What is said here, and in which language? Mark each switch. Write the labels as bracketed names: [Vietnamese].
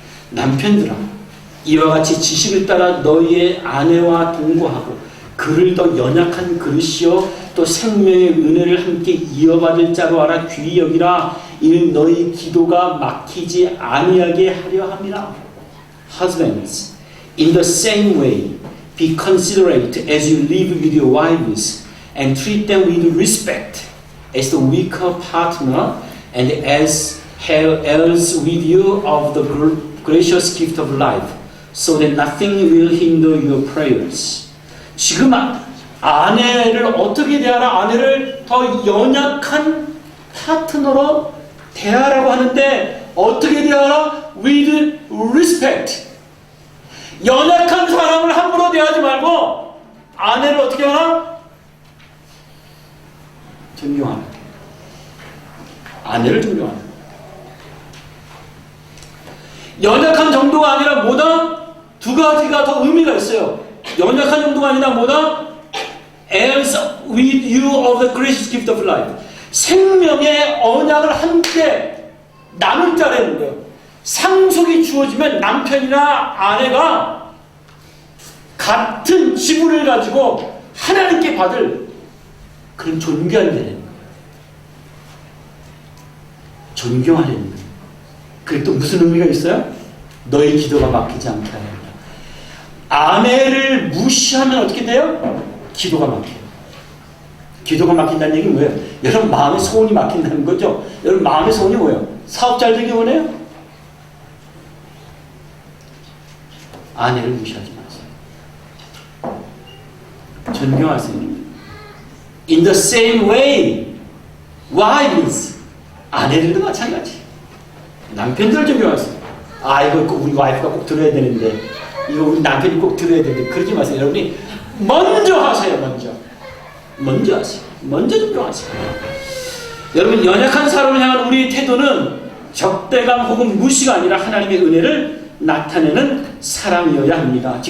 [Korean] 남편들아, 이와 같이 지식을 따라 너희의 아내와 동거하고 그를 더 연약한 그릇이요 또 생명의 은혜를 함께 이어받을 자로 알아 귀히 여기라. 이는 너희 기도가 막히지 아니하게 하려 함이라. [English] Husbands, in the same way, be considerate as you live with your wives, and treat them with respect, as the weaker partner, and as heirs with you of the gracious gift of life, so that nothing will hinder your prayers. [Korean] 지금 아내를 어떻게 대하라? 아내를 더 연약한 파트너로 대하라고 하는데 어떻게 대하라? [English] With respect. [Korean] 연약한 사람을 함부로 대하지 말고 아내를 어떻게 하라? 존경하라. 아내를 존경하라. 연약한 정도가 아니라 뭐다? 두 가지가 더 의미가 있어요. 연약한 정도가 아니라 뭐다? [English] Heirs with you of the gracious gift of life. [Korean] 생명의 언약을 함께 나눌 자라는 거예요. 상속이 주어지면 남편이나 아내가 같은 지분을 가지고 하나님께 받을 그런 존귀한 자라는 거예요. 존경하려는 거예요. 그게 또 무슨 의미가 있어요? 너의 기도가 막히지 않게 하려 합니다. 아내를 무시하면 어떻게 돼요? 기도가 막혀요. 기도가 막힌다는 얘기는 뭐예요? 여러분 마음의 소원이 막힌다는 거죠. 여러분 마음의 소원이 뭐예요? 사업 잘 되기 원해요? 아내를 무시하지 마세요. 존경하세요. [English] In the same way, wives, [Korean] 아내들도 마찬가지. 남편들을 존경하세요. 아, 이거 우리 와이프가 꼭 들어야 되는데, 이거 우리 남편이 꼭 들어야 되는데, 그러지 마세요. 여러분이 먼저 하세요, 먼저. 먼저 하세요. 먼저 존경하세요. 여러분, 연약한 사람을 향한 우리의 태도는 적대감 혹은 무시가 아니라 하나님의 은혜를 나타내는 사람이어야 합니다.